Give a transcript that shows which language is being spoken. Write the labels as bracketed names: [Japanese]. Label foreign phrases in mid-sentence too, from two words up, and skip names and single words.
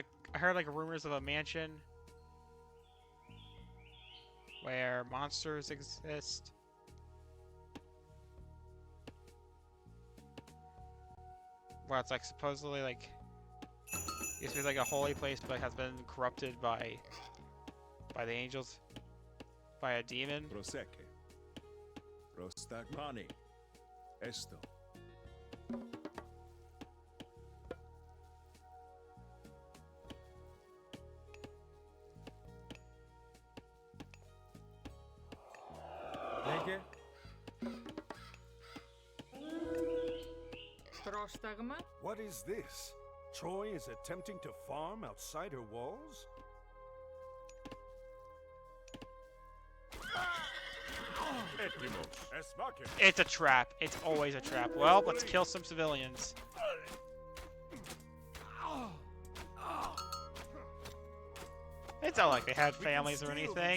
[English] I heard like rumors of a mansion where monsters exist. Well, it's like supposedly like... Used to be like a holy place, but has been corrupted by the angels. By a demon. Proseke. Prostagmani. Esto. [Greek] Λέγε. Πρόσταγμα. [English] What is this? Troy is attempting to farm outside her walls? It's a trap. It's always a trap. Well, let's kill some civilians. It's not like they had families or anything.